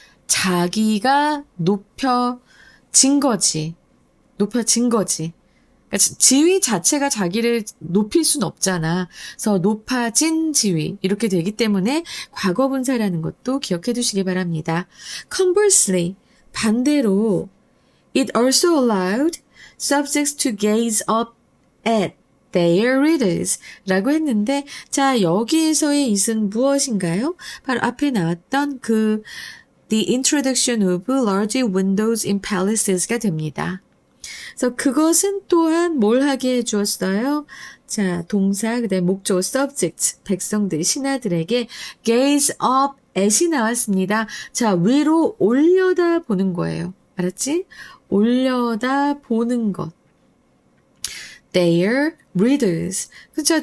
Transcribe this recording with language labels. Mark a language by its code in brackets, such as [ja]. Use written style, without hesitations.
[ko] 자기가 높여진 거지. 그러니까 지위 자체가 자기를 높일 순 없잖아. 그래서 높아진 지위 이렇게 되기 때문에 과거 분사라는 것도 기억해 두시기 바랍니다. [en] Conversely [ko] 반대로 [en] it also allowed subjects to gaze up at their readers [ko] 라고 했는데 자 여기에서의 it은 무엇인가요? 바로 앞에 나왔던 그 [en] the introduction of large windows in palaces가 [ko] 됩니다. 그래서 그것은 또한 뭘 하게 해주었어요? 자 동사 그다음에 목적 subject 백성들 신하들에게 gaze up at이 나왔습니다. 자, 위로 올려다 보는 거예요. 알았지? 올려다 보는 것. [en] Their readers. [ko] 그쵸?